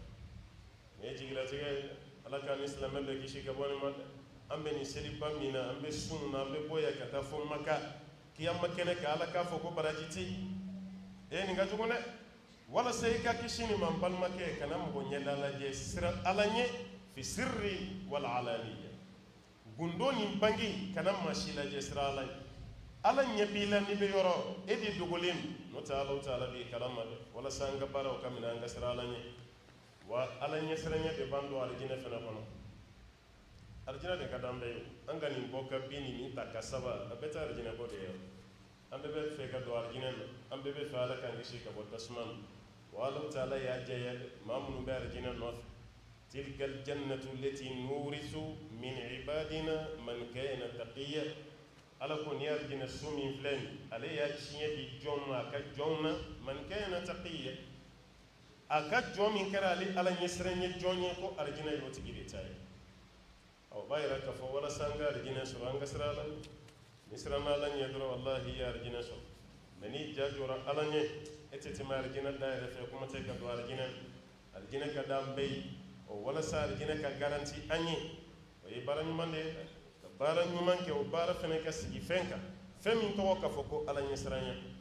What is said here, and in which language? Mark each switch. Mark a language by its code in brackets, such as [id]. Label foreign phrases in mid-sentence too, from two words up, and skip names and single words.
[bm] ne jigilatigɛ ala k'an ni silamɛ bɛɛ kisi ka bɔ nin ma dɛ an bɛ nin seliba min na an bɛ sun na an bɛ bɔ yan ka taa fo maka kiyama kɛnɛ kan ala k'a fɔ ko baraji tɛ yen nin ka jugu dɛ walasa i ka kisi nin ma n balimakɛ kana mɔgɔ ɲɛda lajɛ sira ala ɲɛ fi sirri wala alaniya gundo nin bange kana maa si lajɛ sira ala ye ala ɲɛ b'i la n'i bɛ yɔrɔ e de dogolen don n'o tɛ ala ta ala b'i kalama dɛ walasa an ka baaraw ka minɛ an ka sira ala ɲɛ wa ala ɲɛsiranɲɛ de b'an don alijinɛ fana kɔnɔ alijinɛ de ka d'an bɛɛ ye an ka nin bɔ ka bin nin ta ka saba a bɛɛ tɛ alijinɛ bɔ de ye an bɛɛ bɛ fɛ ka don alijinɛ na an bɛɛ bɛ fɛ ala k'an kisi ka bɔ tasuma na wa ala taala y'a jɛya maa minnu bɛ alijinɛ nɔfɛ [ar] تلك الجنة التي نورث من عبادنا من كان تقيا [bm] ala ko ni alijinɛ so min filɛ nin ale y'a tiɲɛ di jɔn ma a ka jɔn na [ar] من كان تقيا [bm] a ka jɔn min kɛra ale ala ɲɛsiranɲɛ jɔn ye ko alijinɛ y'o tigi de ta ye o b'a yira k'a fɔ walasa an ka alijinɛ sɔrɔ an ka sira ala ɲɛ ni siranna ala ɲɛ dɔrɔn wallahi i ye alijinɛ sɔrɔ mɛ n'i ja jɔra ala ɲɛ e tɛ tɛmɛ alijinɛ da yɛrɛ fɛ kuma tɛ ka don alijinɛ ka d'an bɛɛ ye o walasa alijinɛ ka garanti an ye o ye baara ɲuman de ye ka baara ɲuman kɛ o baara fɛnɛ ka sigi fɛn kan fɛn min tɔgɔ k'a fɔ ko ala ɲɛsiranɲɛ